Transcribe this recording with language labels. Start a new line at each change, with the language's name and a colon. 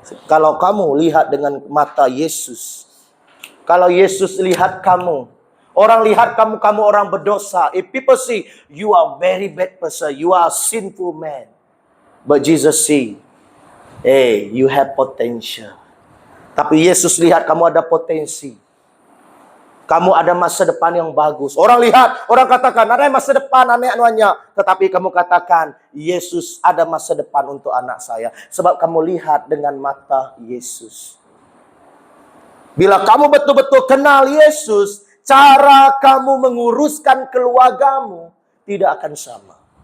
Malay: Kalau kamu lihat dengan mata Yesus. Kalau Yesus lihat kamu. Orang lihat kamu orang berdosa.
English: If people see, you are very bad person. You are a sinful man. But Jesus see, hey, you have potential.
Malay: Tapi Yesus lihat kamu ada potensi. Kamu ada masa depan yang bagus. Orang lihat, orang katakan, ada masa depan anak anuannya. Tetapi kamu katakan, Yesus ada masa depan untuk anak saya. Sebab kamu lihat dengan mata Yesus. Bila kamu betul-betul kenal Yesus, cara kamu menguruskan keluargamu tidak akan sama.